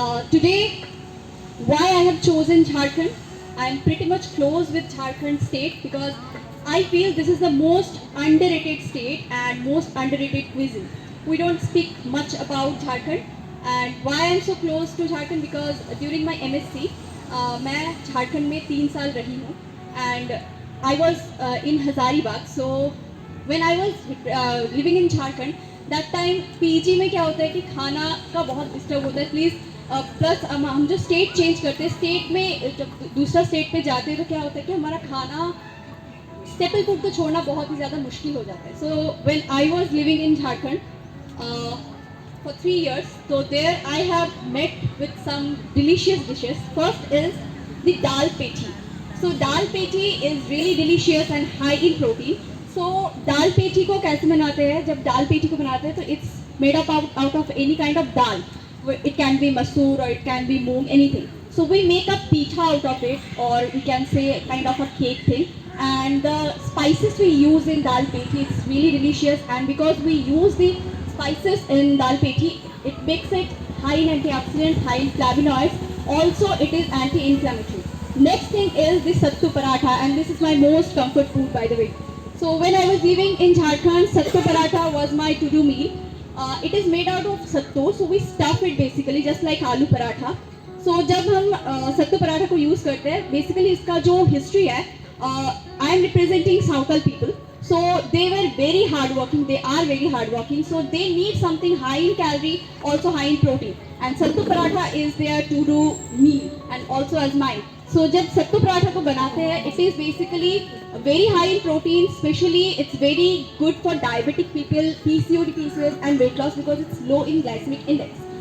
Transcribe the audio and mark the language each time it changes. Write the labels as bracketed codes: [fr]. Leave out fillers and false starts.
[en] Today, why I have chosen Jharkhand? I am pretty much close with Jharkhand state because I feel this is the most underrated state and most underrated cuisine. We don't speak much about Jharkhand, and why I am so close to Jharkhand because during my MSc, [hi] मैं झारखंड में 3 साल रही हूँ [en] and I was in Hazaribagh. So when I was living in Jharkhand, that time [hi] PG में क्या होता है कि खाना का बहुत डिस्टर्ब होता है प्लीज़ प्लस हम जो स्टेट चेंज करते हैं, स्टेट में जब दूसरा स्टेट पे जाते हैं तो क्या होता है कि हमारा खाना स्टेपल फूड को छोड़ना बहुत ही ज़्यादा मुश्किल हो जाता है. [en] So when I was living in Jharkhand for 3 years, so there I have met with some delicious dishes. First is the dal pethi. So dal pethi is really delicious and high in protein. [hi] So dal pethi को कैसे बनाते हैं? जब दाल पेठी को बनाते हैं तो [en] it's made up out of any kind of dal. It can be masoor or it can be moong, anything. So we make a pitha out of it, or we can say kind of a cake thing. And the spices we use in dal pethi, it's really delicious. And because we use the spices in dal pethi, it makes it high in antioxidants, high in flavonoids. Also, it is anti-inflammatory. Next thing is the sattu paratha, and this is my most comfort food, by the way. So when I was living in Jharkhand, sattu paratha was my to-do meal. It is made out of sattu, so we stuff it basically just like aloo paratha. [hi] So जब हम सत्तू पराठा को use करते हैं, basically इसका जो history है, [en] I am representing Saukal people. So they were very hardworking. They are very hardworking. So they need something high in calorie, also high in protein. And sattu paratha is their to-do meal, and also as mine. So [hi] जब सत्तू पराठा को बनाते हैं, [en] it is basically very high in protein. Especially it's very good for diabetic people, PCOD, PCOS, and weight loss because it's low in glycemic index.